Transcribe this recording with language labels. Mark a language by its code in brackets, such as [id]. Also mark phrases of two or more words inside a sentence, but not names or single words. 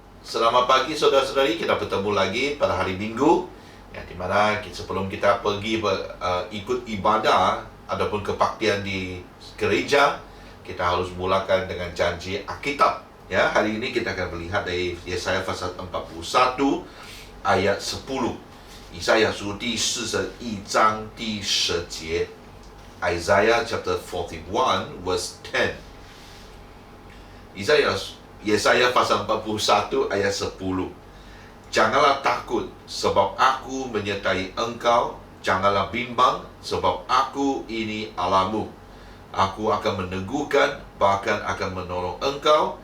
[id] Selamat pagi saudara-saudari, kita bertemu lagi pada hari Minggu di mana sebelum kita pergi ikut ibadah ataupun kebaktian di gereja, kita harus mulakan dengan janji Alkitab. Hari ini kita akan melihat dari Yesaya pasal 41 ayat 10. [zh] 以赛亚书第41章第10节 [en] Isaiah chapter 41 verse 10. [id] Yesaya pasal 41 ayat 10. Janganlah takut sebab aku menyertai engkau, janganlah bimbang sebab aku ini Allahmu. Aku akan meneguhkan, bahkan akan menolong engkau.